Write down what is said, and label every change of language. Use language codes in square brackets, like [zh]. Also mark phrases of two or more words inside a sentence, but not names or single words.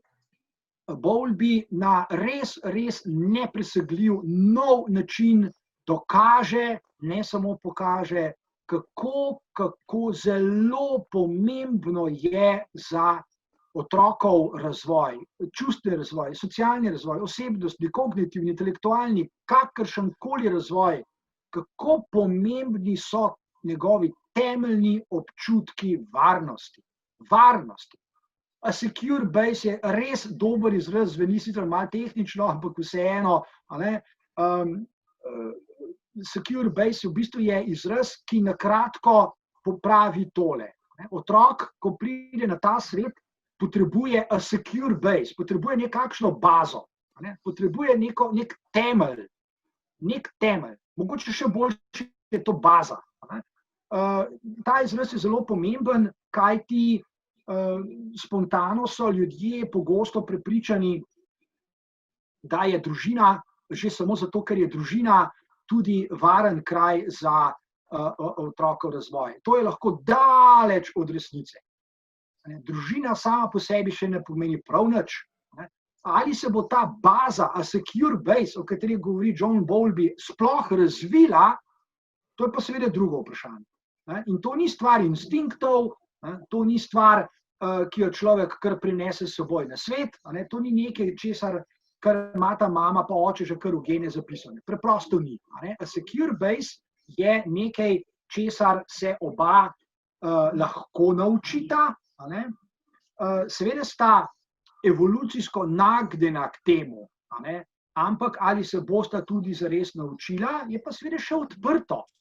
[sl] Bowlby na res nepresegljiv nov način dokaže, ne samo pokaže, kako zelo pomembno je za otrokov razvoj, čustveni razvoj, socialni razvoj, osebnostni, kognitivni, intelektualni, kakršenkoli razvoj, kako pomembni so njegovi temeljni občutki varnosti. Varnosti. [en] A secure base [sl] je res dober izraz, zveni sicer malo tehnično, ampak vseeno. [en] Secure base [sl] v bistvu je izraz, ki na kratko popravi tole. Otrok, ko pride na ta svet, potrebuje [en] a secure base, [sl] potrebuje nekakšno bazo, potrebuje nek temelj, mogoče še boljši je to baza. Ta izraz je zelo pomemben, kajti spontano so ljudje pogosto prepričani, da je družina, že samo zato, ker je družina, tudi varen kraj za otrokov razvoj. To je lahko daleč od resnice. Družina sama po sebi še ne pomeni prav nič. Ali se bo ta baza, [en] a secure base, [sl] o kateri govori John Bowlby, sploh razvila, to je pa seveda drugo vprašanje. In to ni stvar instinktov, to ni stvar, ki jo človek kar prinese s seboj na svet, to ni nekaj, česar, kar ima ta mama pa oče že kar v gene zapisane. Preprosto ni. [en] A secure base [sl] je nekaj, česar se oba lahko naučita. Seveda sta evolucijsko nagnjena k temu, ampak ali se bosta tudi zares naučila, je pa seveda še odprto.